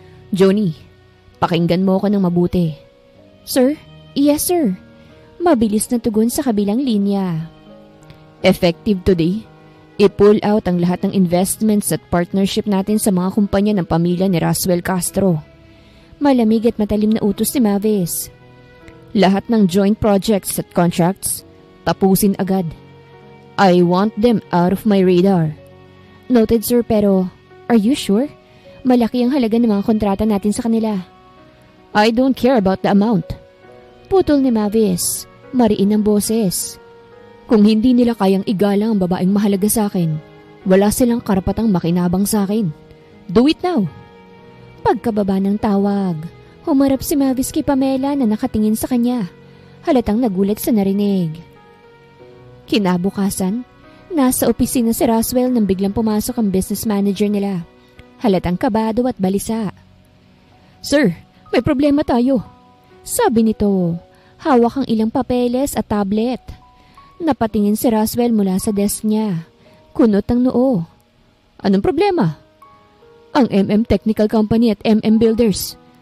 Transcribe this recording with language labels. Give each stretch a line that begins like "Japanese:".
Filipino: Johnny, pakinggan mo ako ng mabuti. Sir?
English: Yes, sir.
Filipino: Mabilis na tugon sa kabilang linya.
English: Effective today,
Filipino: i-pull out ang lahat ng investments at partnership natin sa mga kumpanya ng pamilya ni Roswell Castro. Malamig at matalim na utos ni Mavis. Lahat ng joint projects at contracts, tapusin agad.
English: I want them out of my radar. Noted, sir, pero are you sure?
Filipino: Malaki ang halaga ng mga kontrata natin sa kanila.
English: I don't care about the amount.
Filipino: Putol ni Mavis, mariin ang boses. Kung hindi nila kayang igalang ang babaeng mahalaga sa akin, wala silang karapatang makinabang sa akin.
English: Do it now.
Filipino: Pagkababa ng tawag, humarap si Mavis kay Pamela na nakatingin sa kanya. Halatang nagulat sa narinig. Kinabukasan, nasa opisina si Roswell nang biglang pumasok ang business manager nila. Halatang kabado at balisa. Sir, may problema tayo. Sabi nito, hawak ang ilang papeles at tablet. Napatingin si Roswell mula sa desk niya. Kunot ang noo. Anong problema? Ang Technical Company at Builders.